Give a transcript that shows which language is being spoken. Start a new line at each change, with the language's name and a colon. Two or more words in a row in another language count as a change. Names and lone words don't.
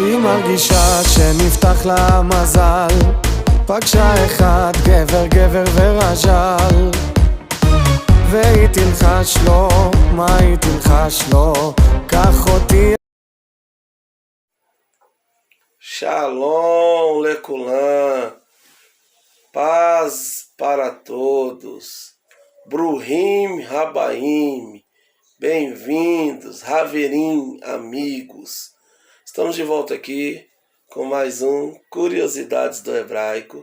Hebrew: מרגישה שנפתח לה מזל, פגשה אחד גבר ורז'ל, והיא תלחש לו, מה היא תלחש לו? קח אותי. שלום, לכולן,
Portuguese: paz para todos,
Hebrew: ברוכים הבאים,
Portuguese: bem-vindos, Haverim, amigos. Estamos de volta aqui com mais um Curiosidades do Hebraico.